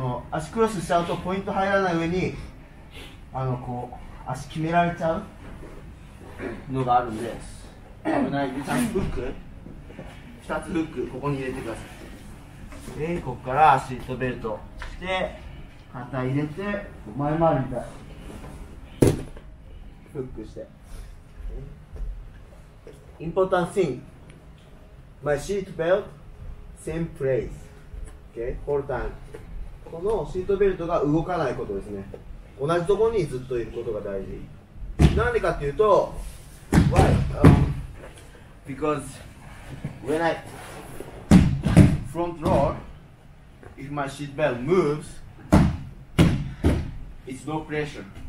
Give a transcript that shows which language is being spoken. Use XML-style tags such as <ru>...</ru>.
<ja>足クロスしちゃうとポイント入らない上に、こう、足決められちゃうのがあるんで、危ない。ちゃんとフック、2つフック、ここに入れてください。で、ここからシートベルトして、肩入れて、前回りみたい。フックして。</ja> <en>Important thing, my seat belt, same place. Okay, whole time.</en> <ja>このシートベルトが動かないことですね。同じところにずっといることが大事。なんでかっていうと、</ja> <en>why? Because when I front roll, if my seat belt moves, it's no pressure.</en>